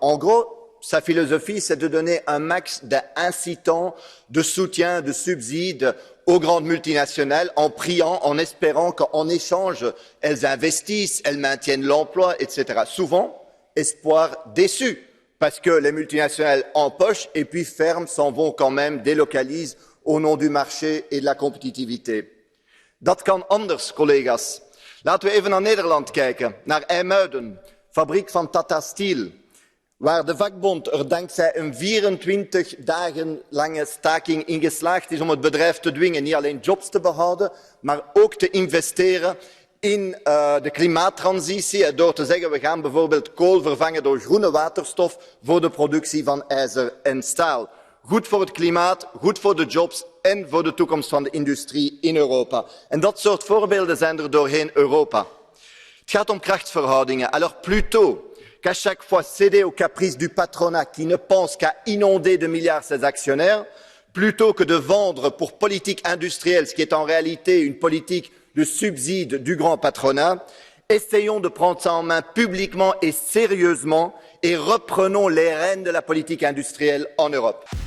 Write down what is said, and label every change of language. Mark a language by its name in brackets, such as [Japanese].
[French] En gros, sa philosophie, c'est de donner un max d'incitants, de soutien, de subsides aux grandes multinationales en priant, en espérant qu'en échange, elles investissent, elles maintiennent l'emploi, etc. Souvent, espoir déçu, parce que les multinationales empochent et puis ferment, s'en vont quand même, délocalisent au nom du marché et de la compétitivité. [Dutch] Dat kan anders, collega's. Laten we even naar Nederland kijken, naar IJmuiden, fabriek van Tata Steel, waar de vakbond dankzij een 24 dagen lange staking in geslaagd is om het bedrijf te dwingen niet alleen jobs te behouden, maar ook te investeren in de klimaattransitie door te zeggen we gaan bijvoorbeeld kool vervangen door groene waterstof voor de productie van ijzer en staal. Goed voor het klimaat, goed voor de jobs en voor de toekomst van de industrie in Europa. En dat soort voorbeelden zijn er doorheen Europa. Het gaat om krachtsverhoudingen. [French] Alors plutôt qu'à chaque fois céder aux caprices du patronat qui ne pense qu'à inonder de milliards ses actionnaires, plutôt que de vendre pour politique industrielle, ce qui est en réalité une politique de subside du grand patronat, essayons de prendre ça en main publiquement et sérieusement et reprenons les rênes de la politique industrielle en Europe.